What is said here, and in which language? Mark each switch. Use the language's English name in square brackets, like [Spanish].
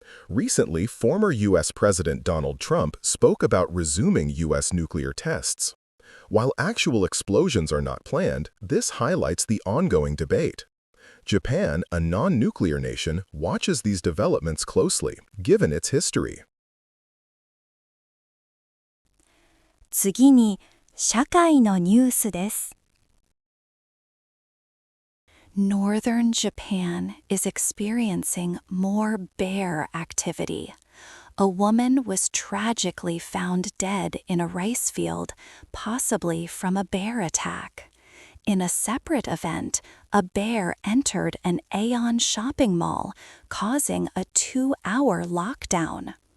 [English] Recently, former U.S. President Donald Trump spoke about resuming U.S. nuclear tests. While actual explosions are not planned, this highlights the ongoing debate. Japan, a non-nuclear nation, watches these developments closely, given its history. [Japanese] 次に、社会のニュースです。 [English] Northern Japan is experiencing more bear activity. A woman was tragically found dead in a rice field, possibly from a bear attack. In a separate event, a bear entered an Aeon shopping mall, causing a 2-hour lockdown.